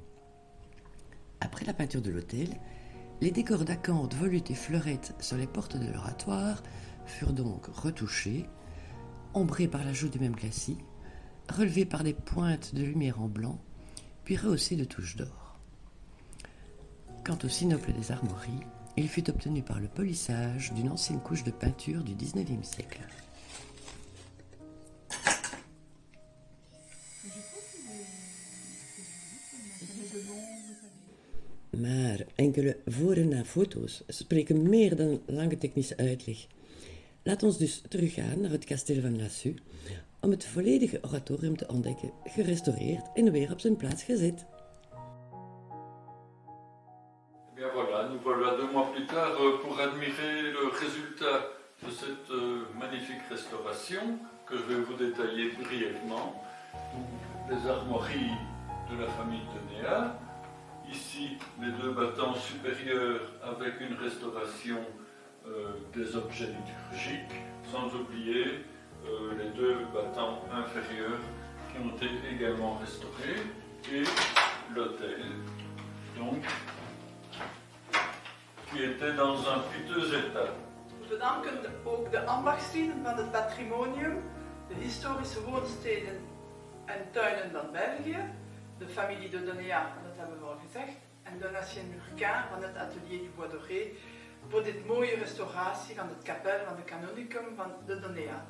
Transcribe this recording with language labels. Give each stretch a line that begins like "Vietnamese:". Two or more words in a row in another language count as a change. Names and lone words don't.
French: Après la peinture de l'autel, les décors d'acanthes, volutes et fleurettes sur les portes de l'oratoire furent donc retouchés, ombrés par l'ajout du même glacis, relevés par des pointes de lumière en blanc, puis rehaussés de touches d'or. Quant au sinople des armoiries, il fut obtenu par le polissage d'une ancienne couche de peinture du XIXe siècle.
Dutch: Maar enkele voor- en na-foto's spreken meer dan lange technische uitleg. Laat ons dus teruggaan naar het kasteel van Lassus om het volledige oratorium te ontdekken, gerestaureerd en weer op zijn plaats gezet.
French: Bien voilà, nous voilà 2 mois plus tard pour admirer le résultat de cette magnifique restauration que je vais vous détailler brièvement. Les armoiries de la famille Donéat, ici les 2 battants supérieurs avec une restauration des objets liturgiques, sans oublier les 2 battants inférieurs qui ont été également restaurés, et l'autel, donc, qui était dans un piteux état.
Dutch: We bedanken ook de ambachtslieden van het patrimonium, de historische woonsteden en tuinen van België, de familie de Donéat, dat hebben we al gezegd, en Donatien Lurquin van het atelier du Bois Doré, voor dit mooie restauratie van het kapel van de canonicum van de Donéat.